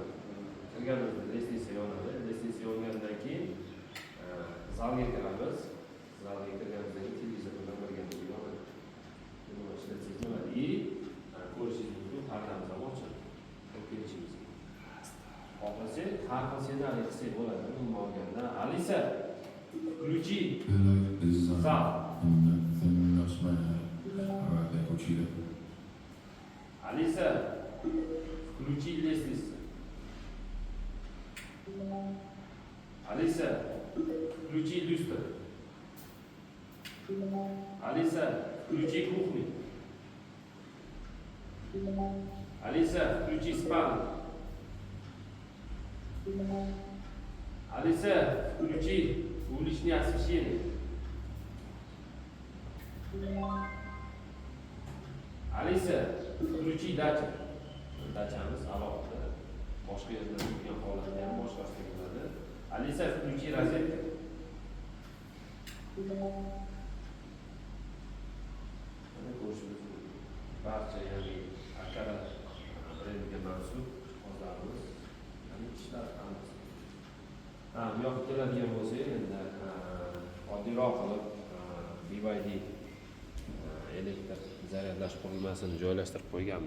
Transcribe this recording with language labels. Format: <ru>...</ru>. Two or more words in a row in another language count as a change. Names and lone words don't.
<uz>Kirganimizda lestnisa yonadi. Lestnisa yongandan keyin zalga kiramiz. Zalga kirganimizdan keyin televizor bilan birga yonadi. Buni ishlatsangiz bo'ladi. Ko'rishingiz mumkin, pardamiz ham ochiladi. Kelishimiz. Xohlasangiz, har xil ssenariy qilsak bo'ladi. Umuman olganda, Alisa,</uz> <ru>включи зал. Алиса, включи лестницу. Алиса, включи люстру. Алиса, включи кухню. Алиса, включи спальню. Алиса, включи уличное освещение. Alisa, включи дачу.</ru> <uz>Dachamiz alohida. Boshqa yerda bo'lgan holatda ham boshqasi bo'ladi.</uz> <ru>Alisa, включи розетку.</ru> <uz>Mana ko'rishimiz mumkin. Barcha ya'ni Akara brendiga mansub hozirimiz ya'ni ishlar hammasi. Bu yoqqa keladigan bo'lsak, endi oddiyroq qilib BYD elektr zaryadlash qurilmasini joylashtirib qo'yganmiz.</uz>